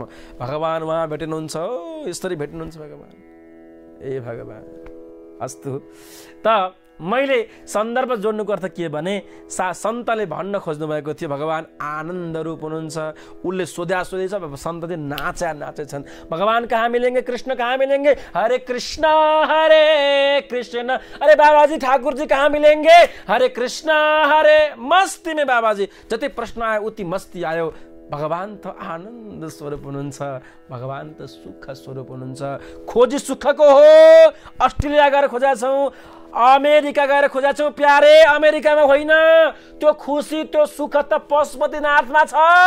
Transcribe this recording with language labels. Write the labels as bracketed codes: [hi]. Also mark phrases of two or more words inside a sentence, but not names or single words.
[ne] भगवान उहाँ भेटिनुहुन्छ, यसरी भेटिनुहुन्छ भगवान। ए भगवान, अस्तु। त मैले सन्दर्भ जोड्नुको अर्थ के भने सन्तले भन्न खोज्नु भएको थियो भगवान आनन्द रूप हुनुहुन्छ। उसले सोध्या सोधेछ, सन्तले नाचेछन्। [hi] भगवान कहाँ मिलेंगे, कृष्ण कहाँ मिलेंगे, हरे कृष्ण अरे बाबाजी ठाकुर जी कहाँ मिलेंगे, हरे कृष्ण हरे। [ne] मस्ती में बाबाजी जति प्रश्न आयो उति मस्ती आयो। भगवान त आनन्द स्वरूप हुनुहुन्छ, भगवान त सुख स्वरूप हुनुहुन्छ। खोजी सुखको हो। अस्ट्रेलिया गएर खोजेका छौँ, अमेरिका गएर खोजेका छौँ प्यारे, अमेरिकामा होइन। त्यो खुसी त्यो सुख त पशुपतिनाथमा छ।